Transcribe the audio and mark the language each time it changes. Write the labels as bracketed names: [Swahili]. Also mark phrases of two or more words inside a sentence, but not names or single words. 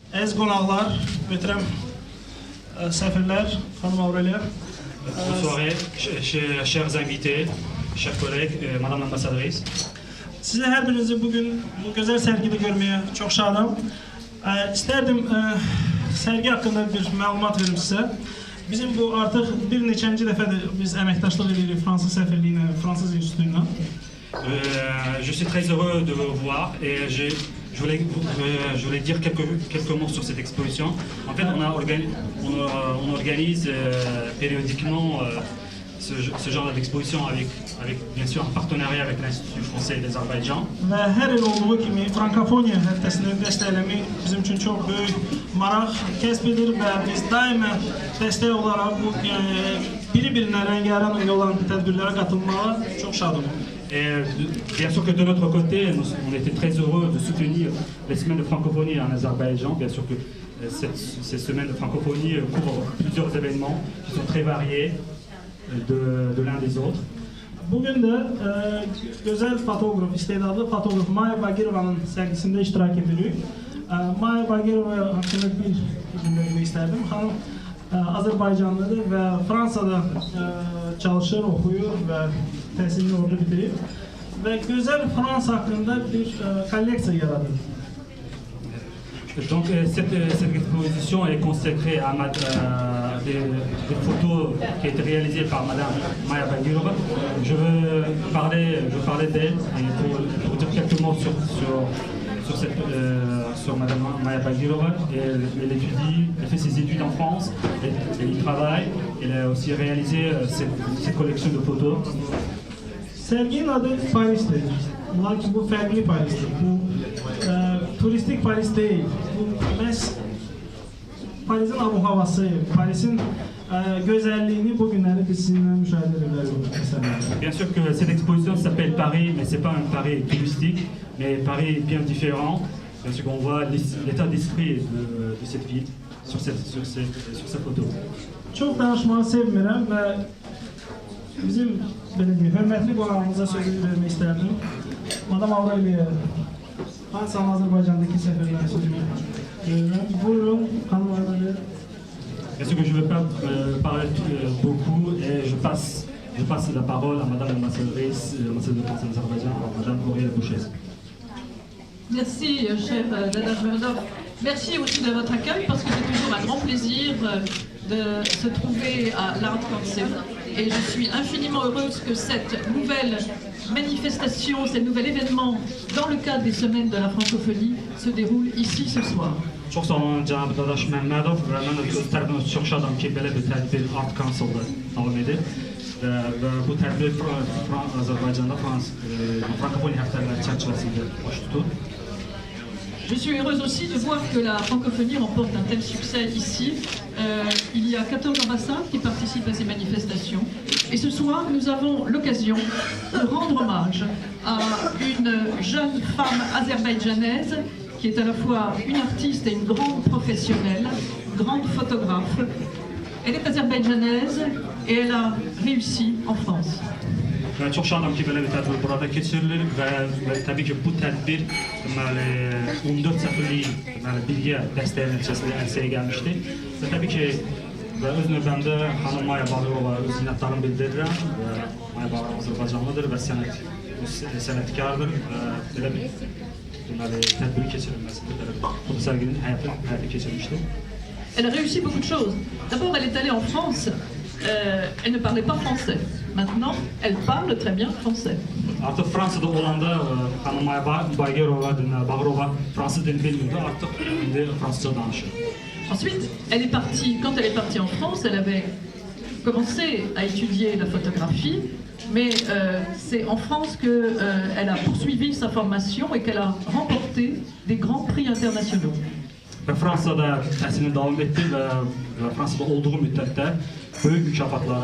[Azerbaijani] Əziz qonaqlar, möhtərəm səfirlər, xanım Aureliya. [French] Bonne soirée, chers invités, chers collègues, madame l'ambassadrice. [Azerbaijani] Sizi hər birinizi bugün bu gözəl sərgidə görməyə çox şadam. İstərdim sərgi haqqında bir məlumat verim sizə. Bizim bu artıq bir neçənci dəfədir biz əməkdaşlıq edirik Fransız səfirliyi ilə, Fransız institutu ilə. [French] Je suis très heureux de vous voir et je voulais dire quelques mots sur cette exposition. En fait, on organise périodiquement ce genre d'exposition avec bien sûr un partenariat avec l'Institut français d'Azerbaïdjan. [Azerbaijani] Və hər il olduğu kimi Frankofoniya həftəsinin dəstəkləmi bizim üçün çox böyük maraq kəsb edir və biz daima dəstək olaraq bu biri-birinə rəngarəng olan tədbirlərə katılmağa çox şadıq. [French] Et bien sûr que de notre côté, on était très heureux de soutenir les semaines de francophonie en Azerbaïdjan. Bien sûr que ces semaines de francophonie couvrent plusieurs événements qui sont très variés de l'un des autres. [Azerbaijani] Bugün də gözəl fotoğraf, istedadlı fotoğraf Maya Bagirovanın sərgisində iştirak edirik. Maya Bagirova haqqında bir cümlə istərdim. Xanım Azərbaycanlıdır və Fransada çalışır, oxuyur və təhsilini orada bitirir. Və gözəl Fransa haqqında bir kolleksiya yaradır. [French] Donc cette exposition est consacrée à des photos qui ont été réalisées par Madame Maya Bagirova. Je veux parler d'elle et pour dire quelques mots sur Madame Maya Bagirova. Elle fait ses études en France, elle y travaille, elle a aussi réalisé cette collection de photos. [Azerbaijani] Serginin adı Paris'tir. Lakin bu fərqli Paris'tir. Bu turistik Paris değil. Bu məhz Paris'in abu-havası, Paris'in gözəlliyini bu günləri biz sizinlə müşahidə edirik. [French] Bien sûr que cette exposition s'appelle Paris, mais c'est pas un Paris touristique, mais Paris bien différent. Bien sûr qu'on voit l'état d'esprit de cette ville sur cette photo. [Azerbaijani] Çox danışmağı sevmirəm və bizim belə deyək, hörmətli qonağımıza sözünü vermək istərdim. Madam Aureliya, Fransanın Azərbaycandakı səfirlərin sözünü verirəm. Buyurun, xanım Aureliya. [French] Bien sûr que je ne vais pas parler beaucoup et je passe la parole à Madame l'ambassadrice de France en Azerbaïdjan, Madame Aureliya Bouchez. Merci, cher Dada Murdov. Merci aussi de votre accueil parce que c'est toujours un grand plaisir de se trouver à l'Art Council. Et je suis infiniment heureuse que cette nouvelle manifestation, ce nouvel événement dans le cadre des semaines de la francophonie se déroule ici ce soir. [Azerbaijani] Çox sağ olun cənab Dadaş Məmmədov və mən öz tərəfimdən çox şadam ki, belə bir tədbir Art Council-da davam edir və bu tədbir Azərbaycanda frankofoni həftələri çərçivəsində baş tutur. [French] Je suis heureuse aussi de voir que la francophonie remporte un tel succès ici. Il y a 14 ambassades qui participent à ces manifestations. Et ce soir, nous avons l'occasion de rendre hommage à une jeune femme azerbaïdjanaise qui est à la fois une artiste et une grande professionnelle, grande photographe. Elle est azerbaïdjanaise et elle a réussi en France. [Azerbaijani] Və çox şadam ki, belə bir tədbir burada keçirilir və təbii ki, bu tədbir 14 səfirliyin birgə dəstəyi nəticəsində ərsəyə gəlmişdi. Və təbii ki, öz növbəmdə xanım Maya Bagirova öz minnətlarını bildirirəm. Maya Bagirova Azərbaycanlıdır və sənətkardır və belə bir tədbiri keçirilməsində bu sərginin həyatı keçirmişdir. [French] Elle a réussi beaucoup de choses. D'abord, elle est allée en France. Elle ne parlait pas français. Maintenant, elle parle très bien français. [Azerbaijani] Artıq Fransada olanda xanım Maya Bagirova fransız dilini bilmirdi, artıq indi fransızca danışır. [French] Ensuite, quand elle est partie en France, elle avait commencé à étudier la photographie, mais c'est en France qu'elle a poursuivi sa formation et qu'elle a remporté des grands prix internationaux. [Azerbaijani] Və Fransada təhsilini davam etdi və Fransada olduğu müddətdə böyük mükafatlara.